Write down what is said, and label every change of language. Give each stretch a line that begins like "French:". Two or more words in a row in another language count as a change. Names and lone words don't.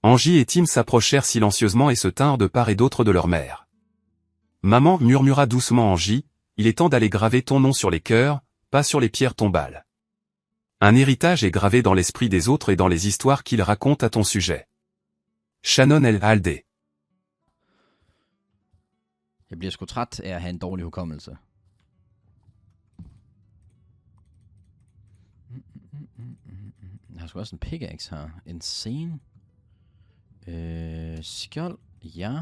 French: Angie et Tim s'approchèrent silencieusement et se tinrent de part et d'autre de leur mère. Maman, murmura doucement Angie, il est temps d'aller graver ton nom sur les cœurs, pas sur les pierres tombales. Un héritage est gravé dans l'esprit des autres et dans les histoires qu'ils racontent à ton sujet. Shannon El Halde.
Danish: Jeg bliver sgu træt af at have en dårlig hukommelse. Jeg har sgu også en pickaxe her. Insane. Skjold, ja.